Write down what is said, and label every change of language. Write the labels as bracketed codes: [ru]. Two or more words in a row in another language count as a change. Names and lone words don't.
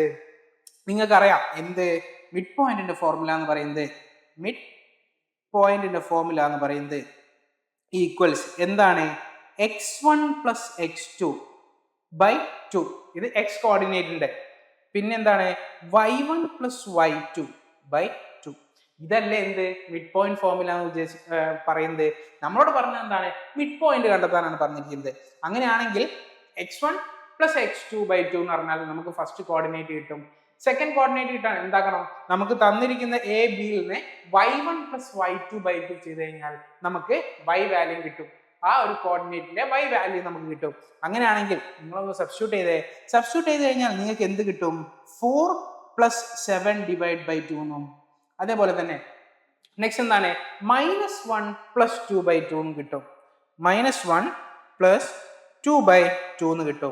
[ml] നിങ്ങൾക്കറിയാം എന്ത്? മിഡ് പോയിന്റിന്റെ ഫോർമുല എന്ന് പറയുന്നത് ഈക്വൽസ് എന്താണ്? [en] x1 plus x2 by 2. [ml] ഇത് x കോർഡിനേറ്റിന്റെ. പിന്നെന്താണ്? [en] y1 plus y2 by 2. [ml] ഇതല്ലേ എന്ത്? [en] mid point formula [ml] എന്ന് പറയുന്നത്. നമ്മളോട് പറഞ്ഞത് എന്താണ്? [en] mid point [ml] കണ്ടെത്താനാണ് പറഞ്ഞിരിക്കുന്നത്. അങ്ങനെയാണെങ്കിൽ [en] x1 plus x2 by 2 [ml] എന്ന് പറഞ്ഞാൽ നമുക്ക് [en] first coordinate [ml] കിട്ടും. [en] second coordinate [ml] കിട്ടാൻ എന്താക്കണം? നമുക്ക് തന്നിരിക്കുന്ന എ ബിയിൽ നിന്ന് [en] y1 plus y2 by 2 [ml] ചെയ്ത് കഴിഞ്ഞാൽ നമുക്ക് [en] y value [ml] കിട്ടും. ആ ഒരു കോർഡിനേറ്റിന്റെ [en] y value [ml] നമുക്ക് കിട്ടും. അങ്ങനെയാണെങ്കിൽ നിങ്ങളൊന്ന് സബ്സ്റ്റിറ്റ്യൂട്ട് ചെയ്ത് കഴിഞ്ഞാൽ നിങ്ങൾക്ക് എന്ത് കിട്ടും? [en] 4 plus 7 divide by 2 [ml] എന്നും, അതേപോലെ തന്നെ നെക്സ്റ്റ് എന്താണ്? [en] -1 plus 2 by 2 [ml] എന്ന് കിട്ടും. [en] -1 plus 2 by 2 [ml] എന്ന് കിട്ടും.